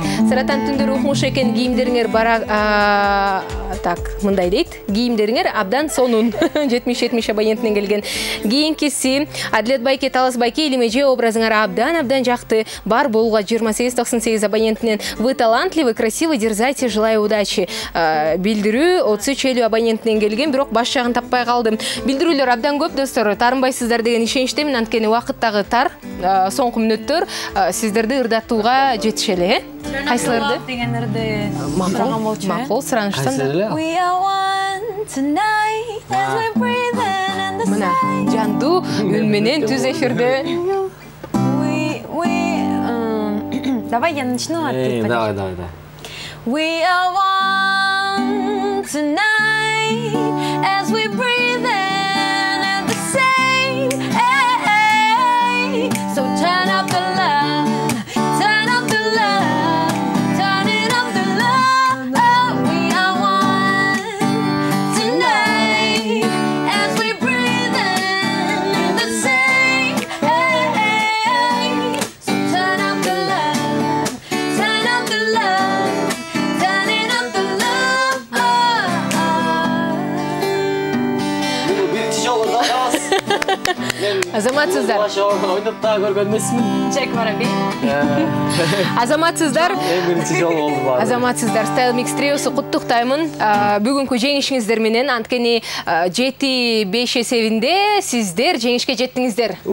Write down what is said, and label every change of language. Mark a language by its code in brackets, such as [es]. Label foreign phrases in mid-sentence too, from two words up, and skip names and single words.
[ky] Саратан түндөрү укмуш экен, кийимдериңер бара так, мындай дейт. Кийимдериңер абдан сонун. 70-70 абоненттен келген. Кийинкиси Адлет байке, Талас байке, илимеже образыңар абдан жакты. Бар болуга 28-98 абоненттен. [ru] Вы талантливы, красивы, дерзайте, желаю удачи. [ky] Билдирүү 33-50 абоненттен келген, бирок баш жагын таппай калдым. Билдирүүлөр абдан көп достор. Тарынбайсыздар деген ишеничтемин, анткени убакыттагы тар, соңку мүнөттөр сиздерди ырдатууга жетишели. Кайсыларды? Дегендерди сураган болчу. Макул, сураныштан. [en] We are one tonight as we breathe in and the [ky] Мына жандуу үн менен түз эфирде. [ru] Давай я начну. Давай. [en] We are one tonight as we breathe in and the same. So turn up the love, turn up the love, turn it up the love. We are one tonight as we breathe in the same. So turn up the love, turn up the love, turn it up the love. [ky] Биринчи жолу ырдатабыз. Азаматсыздар. Ойноп да көргөн эмесмин. Чек Воробей. Азаматсыздар. Биринчи жолу болду баары. Азаматсыздар. Style Mix триосу куттуктаймын. Бүгүнкү жеңишиңиздер менен, анткени 7-5 эсебинде сиздер жеңишке жеттиңиздер.